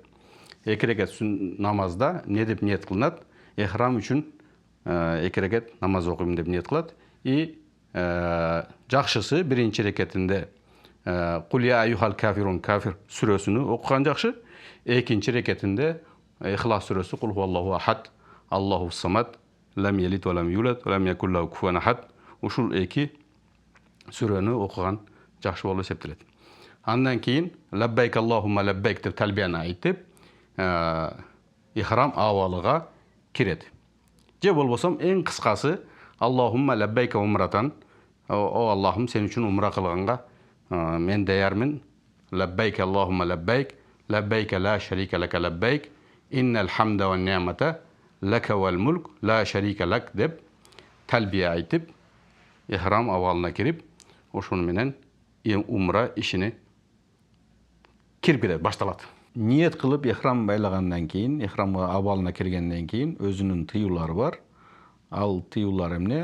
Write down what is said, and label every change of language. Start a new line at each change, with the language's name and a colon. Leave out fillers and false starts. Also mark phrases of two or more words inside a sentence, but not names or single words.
Kyrgyz: 2 рекет намазда не деп ниет кылынат? Ихрам үчүн 2 рекет намаз окуйм деп ниет кылат. И жакшысы биринчи рекетинде
Arabic: قل يا أيها الكافرون
Kyrgyz: кафир сүрөсүнү окуган жакшы. Экинчи рекетинде Ихлас сүрөсү
Arabic: قل هو الله أحد الله الصمد لم يلد ولم يولد ولم يكن له كفوا أحد.
Kyrgyz: Ушул эки сүрөнү окуган жакшы болуп эсептелет. Андан кийин
Arabic: لبيك اللهم لبيك
Kyrgyz: деп талбияны айтып, ихрам абалыга кирет. Же болбосом эң кыскасы
Arabic: اللهم لبيك عمرة,
Kyrgyz: о Аллахым сен үчүн умра кылганга мен даярмын.
Arabic: لبيك اللهم لبيك لبيك لا شريك لك لبيك إن الحمد والنعمة لك والملك لا شريك لك
Kyrgyz: деп талбия айтып, ихрам абалына кирип, ошону менен умра ишини кирип кетет, башталат. Ниет кылып ихрам байлагандан кийин, ихрам абалына киргенден кийин өзүнүн тыюулары бар. Ал тыюулар эмне?